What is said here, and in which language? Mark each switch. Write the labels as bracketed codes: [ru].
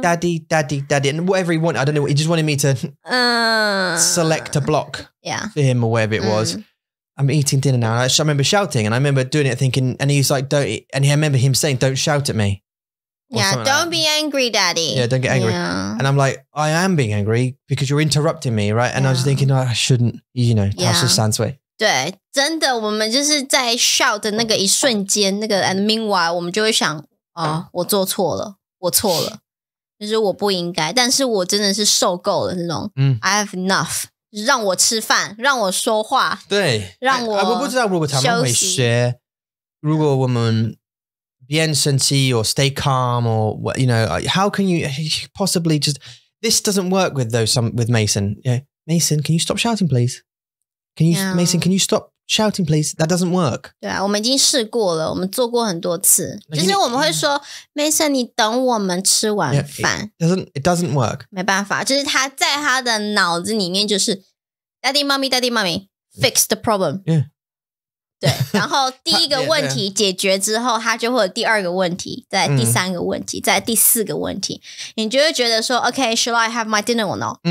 [en] Daddy, and whatever he wanted, I don't know, he just wanted me to select a block for him or whatever it was. I'm eating dinner now. I remember shouting, and I remember doing it thinking, and he's like, don't, and I remember him saying, don't shout at me. Yeah, don't be angry, Daddy. Yeah, don't get angry. Yeah. And I'm like, I am being angry because you're interrupting me, right? And I was thinking, I shouldn't, [zh] 他是3岁。对，真的，我们就是在 shout 的那个一瞬间，那个 [en] and meanwhile [zh] 我们就会想，我做错了，我错了，就是我不应该，但是我真的是受够了那种， [en] I have enough， [zh] 让我吃饭，让我说话，对，让我不知道如果他们会学，如果我们 [en] bien sensi or stay calm or what, how can you possibly just, this doesn't work with with Mason. Yeah, Mason, can you stop shouting, please? Mason, can you stop shouting, please? That doesn't work. [zh] 对啊，我们已经试过了，我们做过很多次，就是我们会说 Mason， 你等我们吃完饭。 [en] It doesn't work. [zh] 没办法，就是他在他的脑子里面就是 [en] Daddy, Mommy, fix the problem. Yeah. [zh] 对，然后第一个问题解决之后，他就会有第2个问题，再第3个问题，再第4个问题，你就会觉得说 [en] OK, should I have my dinner or no?